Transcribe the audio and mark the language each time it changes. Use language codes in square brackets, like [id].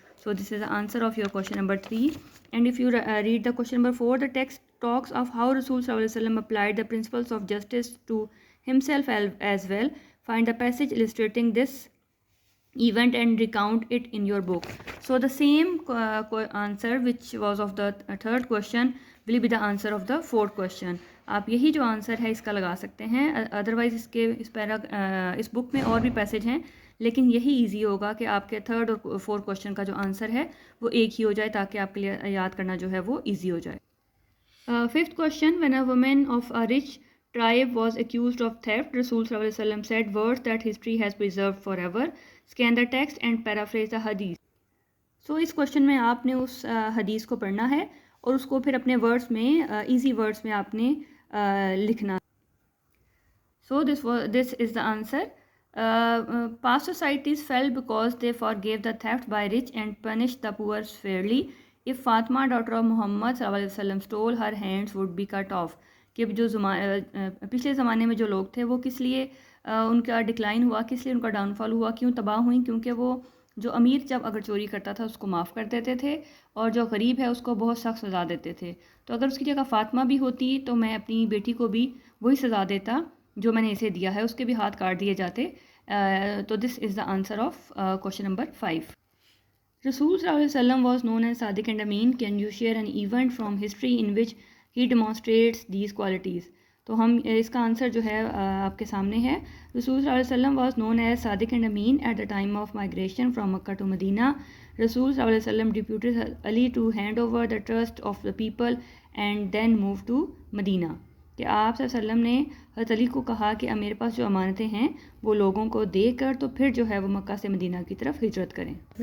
[en] So this is the answer of your question number 3. And if you read the question number 4, the text talks of how Rasul Sallallahu Alaihi Wasallam applied the principles of justice to himself as well. Find the passage illustrating this event and recount it in your book. So the same answer which was of the third question will be the answer of the fourth question. [ur] آپ یہی جو answer ہے اس کا لگا سکتے ہیں. Otherwise اس بک میں اور بھی پیسج ہیں, لیکن یہی ایزی ہوگا کہ آپ کے تھرڈ اور فورتھ کوشچن کا جو آنسر ہے وہ ایک ہی ہو جائے, تاکہ آپ کے لیے یاد کرنا جو ہے وہ ایزی ہو جائے. [en] Fifth question, when a woman of a rich tribe was accused of theft, Rasul Sallallahu Alaihi Wasallam said words that history has preserved forever. Scan the text and paraphrase the hadith. [ur] So اس question میں آپ نے اس حدیث کو پڑھنا ہے اور اس کو پھر اپنے ورڈز میں, ایزی ورڈز میں آپ نے لکھنا. [en] So this is the answer. Past societies fell because they forgave the theft by rich and punished the poor fairly. If Fatima, daughter of Muhammad Sallallahu Alaihi Wasallam, stole, her hands would be cut off. [ur] کہ جو پچھلے زمانے میں جو لوگ تھے وہ کس لیے ان کا ڈکلائن ہوا, کس لیے ان کا ڈاؤن فال ہوا, کیوں تباہ ہوئیں, کیونکہ وہ جو امیر جب اگر چوری کرتا تھا اس کو معاف کر دیتے تھے, اور جو غریب ہے اس کو بہت سخت سزا دیتے تھے. تو اگر اس کی جگہ فاطمہ بھی ہوتی تو میں اپنی بیٹی کو بھی وہی سزا دیتا جو میں نے اسے دیا ہے, اس کے بھی ہاتھ کاٹ دیے جاتے. [en] تو this is the answer of question number 5. Rasul Sallallahu Alaihi Wasallam was known as Sadiq and Amin. Can you share an event from history in which he demonstrates these qualities? [ur] تو ہم اس کا آنسر جو ہے آپ کے سامنے ہے. [en] رسول صلی اللہ علیہ وسلم was known as Sadiq and Amin at the time of migration from Makkah to Medina. رسول صلی اللہ علیہ وسلم deputed Ali to hand over the trust of the people and then move to Medina. [ur] کہ آپ صلی اللہ علیہ وسلم نے حضرت علی کو کہا کہ میرے پاس جو امانتیں ہیں وہ لوگوں کو دے کر تو پھر جو ہے وہ مکہ سے مدینہ کی طرف ہجرت کریں.